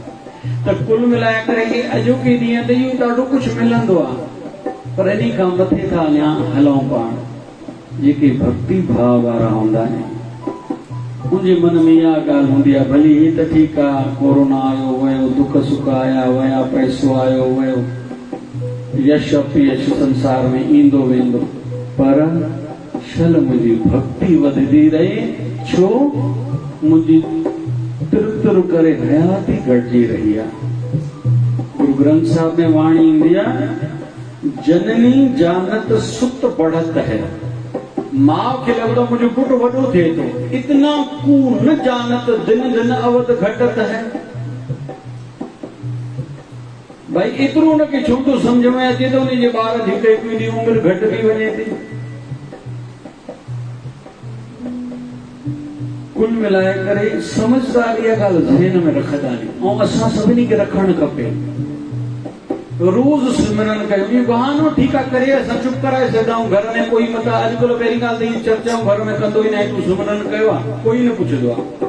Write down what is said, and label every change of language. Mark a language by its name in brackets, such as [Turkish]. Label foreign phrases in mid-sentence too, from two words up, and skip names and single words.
[Sindhi] त कुल मिलाए करे अॼोके ॾींहं ते इहो ॾाढो कुझु मिलंदो आहे, पर इन खां मथे था अञा हलूं पाण जेके भक्ति भाव वारा हूंदा आहिनि। मुंहिंजे मन में इहा ॻाल्हि हूंदी आहे, भली ही त ठीकु आहे, कोरोना आयो वियो, दुख सुख आया विया, पैसो आयो वियो, यश अपयश संसार में ईंदो वेंदो, पर शल मुंहिंजी भक्ति वधंदी रहे, छो मुंहिंजी तुर तुर करे हयाती घटिजी रही आहे। गुरु ग्रंथ साहिब में वाणी ईंदी आहे, [Hindi] जननी जानत सुत बढ़त है, [Sindhi] मां खे लॻंदो मुंहिंजो पुटु वॾो थिए थो, [Hindi] इतना कू न जानत दिन दिन अवध घटत है। [Sindhi] भाई एतिरो हुनखे छो थो सम्झ में अचे थो उनजे ॿार जी हिकु ॾींहुं उमिरि घटि थी वञे थी। कुल मिलाए करे समझदारी इहा ॻाल्हि ज़हन में रखंदा आहियूं, ऐं असां सभिनी खे रखणु खपे। रोज़ सिमरन कयो, इहो बहानो ठीकु आहे करे असां चुप कराए सघंदा आहियूं, घर में कोई मता अॼुकल्ह पहिरीं ॻाल्हि त चर्चाऊं घर में कंदो ई न आहे, तूं सिमरन कयो आहे, कोई न पुछंदो आहे।